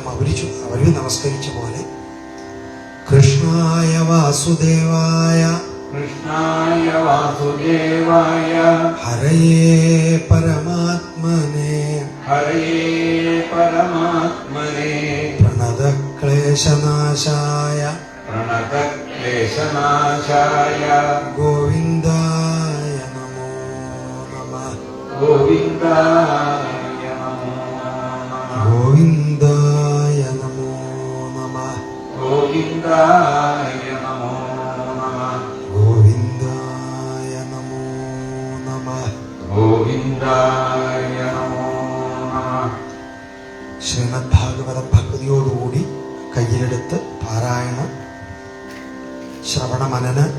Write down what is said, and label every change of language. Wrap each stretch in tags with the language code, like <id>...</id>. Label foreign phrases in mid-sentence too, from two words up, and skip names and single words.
<ml>അവര് നമസ്കരിച്ച പോലെ</ml> <sa>കൃഷ്ണായ വാസുദേവായ ഹരയേ പരമാത്മനെ പ്രണതക്ലേശനാശായ ഗോവിന്ദായ നമോ നമഃ. ഗോവിന്ദായ നമോ നമഃ. ഗോവിന്ദായ നമോ നമഃ.</sa> <ml>ശ്രീമദ് ഭാഗവത ഭക്തിയോടുകൂടി കയ്യിലെടുത്ത് പാരായണ ശ്രവണ മനന</ml>